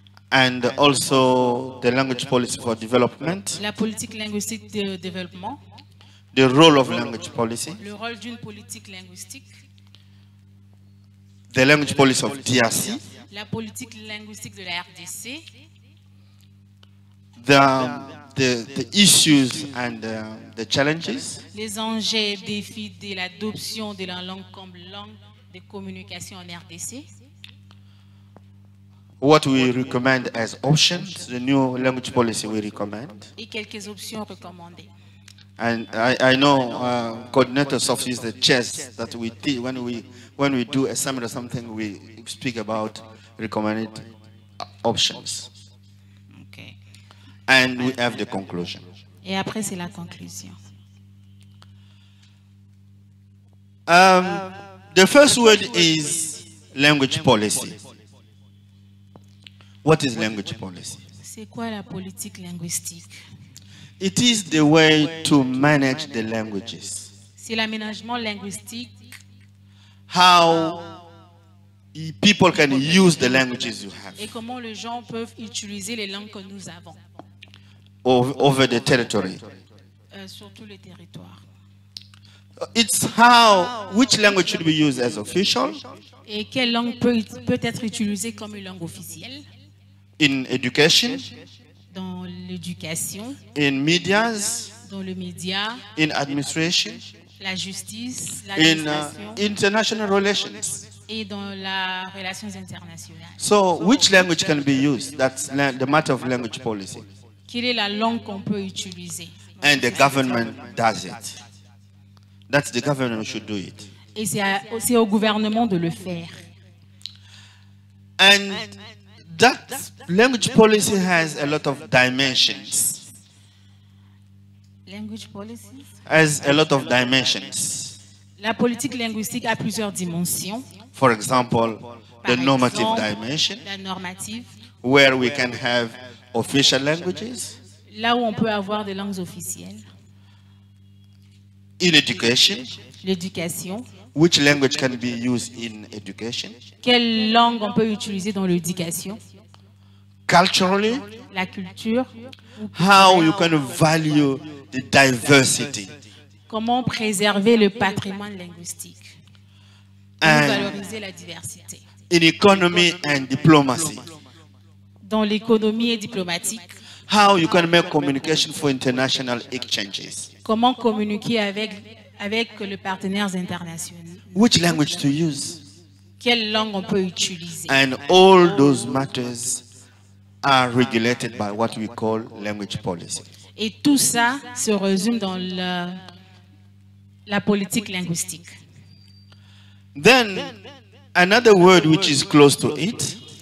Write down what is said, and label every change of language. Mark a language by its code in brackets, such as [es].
[en] And also the language policy for development. [fr] La politique linguistique de développement. [en] The role of language policy. [fr] Le rôle d'une politique linguistique. [en] The language policy of DRC. [fr] La politique linguistique de la RDC. [en] The issues and the challenges. [fr] Les enjeux et défis de l'adoption de la langue comme langue de communication en RDC. [en] What we recommend as options, the new language policy we recommend. [fr] Et quelques options recommandées. [en] And I know coordinators of the chess that we teach when we do a seminar or something, we speak about recommended options. Okay. And we have the conclusion. [fr] Et après c'est la conclusion. [en] The first word is language policy. What is language policy? [fr] C'est quoi la politique linguistique? [en] It is the way to manage the languages. [fr] C'est l'aménagement linguistique. [en] How people can use the languages you have. [fr] Et comment les gens peuvent utiliser les langues que nous avons. [en] Over the territory. [fr] Sur tout le territoire. [en] It's how, which language should be used as official? [fr] Et quelle langue peut être utilisée comme une langue officielle? [en] In education, [fr] dans l'éducation, [en] in medias, [fr] dans le média, [en] in administration, [fr] la justice, [en] in [fr] l'administration [en] international relations. [fr] et dans les relations internationales. [en] So, which language can be used? That's the matter of language policy. [fr] Quelle est la langue qu'on peut utiliser? [en] And the government does it. That's the government should do it. [fr] Et c'est au gouvernement de le faire. [en] And that language policy has a lot of dimensions. Language policies? Has a lot of dimensions. [fr] La politique linguistique a plusieurs dimensions. [en] For example, the [fr] Par [en] normative [fr] exemple, [en] dimension, [fr] la normative, [en] where we can have official languages. [fr] là où on peut avoir des langues officielles. [en] In education, [fr] L'éducation. [en] which language can be used in education? [fr] Quelle langue on peut utiliser dans l'éducation? [en] Culturally, [fr] La culture. [en] how you can value the diversity. [fr] Comment préserver le patrimoine linguistique? Comment [en] And [fr] valoriser la diversité? [en] in economy and diplomacy, [fr] Dans l'économie et diplomatique, [en] how you can make communication for international exchanges. [fr] comment communiquer avec les partenaires internationaux? [en] Which language to use? [fr] Quelle langue on peut utiliser? [en] And all those matters are regulated by what we call language policy. [fr] Et tout ça se résume dans la politique linguistique. [en] Then, another word which is close to it,